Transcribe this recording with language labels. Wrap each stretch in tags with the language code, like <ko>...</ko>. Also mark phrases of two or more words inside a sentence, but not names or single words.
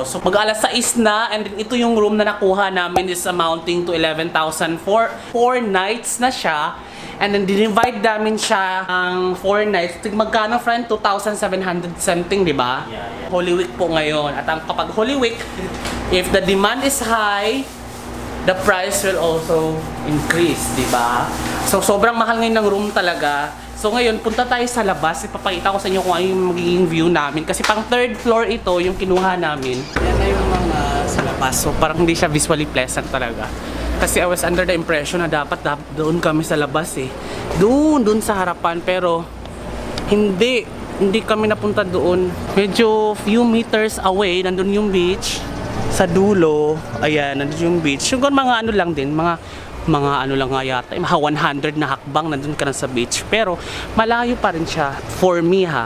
<tl>So mag-alas 6 na and then ito yung room na nakuha namin</tl> <en>is amounting to</en> <tl>11,000 for 4 nights na siya. And then dinivide namin siya ang 4 nights. Magkano friend? 2,700 something, di ba? Yeah.</tl> <en>Holy Week</en> <tl>po ngayon. At ang kapag</tl> <en>Holy Week, if the demand is high, the price will also increase,</en> <tl>di ba? So, sobrang mahal ngayon ng room talaga. So, ngayon, punta tayo sa labas. Ipapakita ko sa inyo kung ano yung magiging view namin. Kasi pang</tl> <en>3rd floor</en> <tl>ito, yung kinuha namin. Yan na yung mga sa labas. So, parang hindi siya</tl> <en>visually pleasant</en> <tl>talaga. Kasi</tl> <en>I was under the impression</en> <tl>na dapat doon kami sa labas eh. Doon sa harapan. Pero, hindi kami napunta doon. Medyo</tl> <en>few meters away,</en> <tl>nandun yung beach. Sa dulo, ayan, nandun yung beach. Yung mga ano lang din, mga ano lang nga yata, mga 100 na hakbang nandun ka na sa beach. Pero malayo pa rin siya</tl> <en>for me</en> <tl>ha.</tl>